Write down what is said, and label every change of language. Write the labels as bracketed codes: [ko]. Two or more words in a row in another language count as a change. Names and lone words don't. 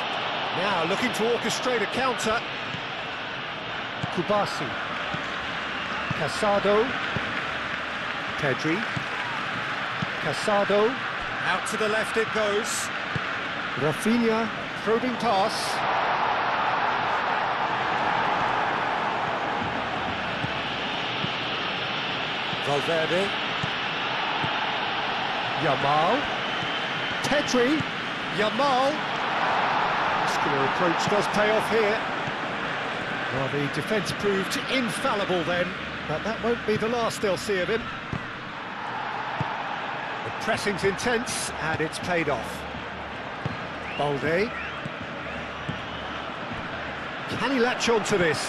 [en] Now looking to orchestrate a counter. Kubasi. Casado. Pedri. Casado. Out to the left it goes. Rafinha. Probing pass. Valverde. Yamal. Pedri. Yamal. Muscular approach does pay off here. Well, the defence proved infallible then, but that won't be the last they'll see of him. The pressing's intense, and it's paid off. Balde. Can he latch on to this?